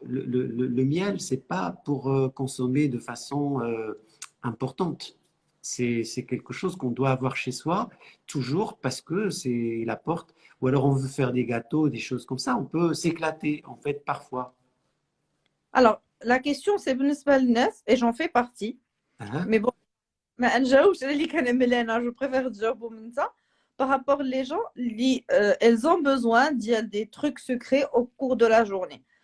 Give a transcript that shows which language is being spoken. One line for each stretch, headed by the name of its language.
French: Le miel, c'est pas pour consommer de façon importante. C'est quelque chose qu'on doit avoir chez soi toujours parce que il apporte. Ou alors on veut faire des gâteaux, des choses comme ça. On peut s'éclater en fait parfois. Alors, la question, c'est
Arabic: بالنسبة للناس,
French: et j'en fais partie. Hein. Mais bon,
Arabic: ما نجاوبش على اللي كنعمل انا,
French: je préfère
Arabic: تجاوبوا من ça.
French: par rapport les gens, elles ont besoin des trucs sucrés au cours de la journée.